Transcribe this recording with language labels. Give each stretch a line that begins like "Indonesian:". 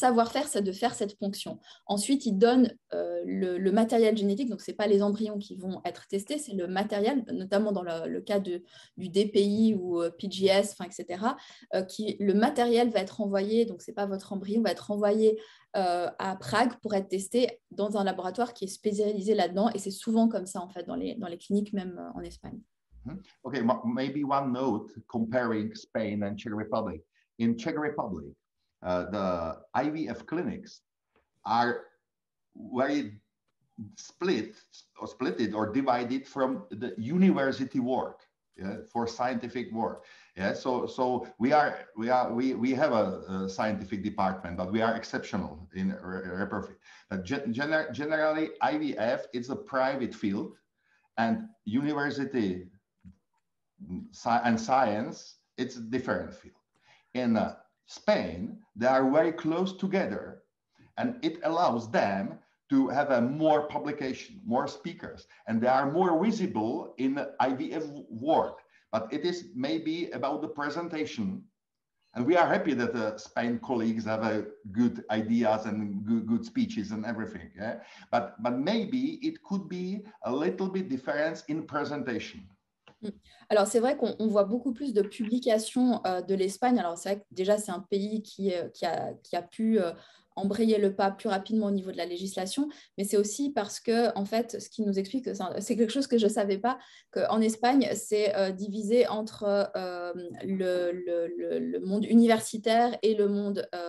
French: savoir-faire, c'est de faire cette ponction. Ensuite, ils donnent le matériel génétique, donc ce n'est pas les embryons qui vont être testés, c'est le matériel, notamment dans le cas du DPI ou PGS, etc. Le matériel va être envoyé, donc ce n'est pas votre embryon, va être envoyé à Prague pour être testé dans un laboratoire qui est spécialisé là-dedans. Et c'est souvent comme ça, en fait, dans les cliniques, même en Espagne.
English: Okay, maybe one note comparing Spain and Czech Republic. In Czech Republic, the IVF clinics are very splitted or divided from the university work, yeah, for scientific work. Yeah, so we have a scientific department, but we are exceptional in reprofit. Generally, IVF is a private field, and university and science, it's a different field. In Spain, they are very close together, and it allows them to have a more publication, more speakers, and they are more visible in the IVF world. But it is maybe about the presentation, and we are happy that the Spain colleagues have good ideas and good speeches and everything. Yeah? But maybe it could be a little bit difference in presentation.
French: Alors, c'est vrai qu'on voit beaucoup plus de publications de l'Espagne. Alors, c'est vrai que déjà, c'est un pays qui a pu embrayer le pas plus rapidement au niveau de la législation, mais c'est aussi parce que, en fait, ce qui nous explique, c'est quelque chose que je ne savais pas, qu'en Espagne, c'est divisé entre le monde universitaire et le monde...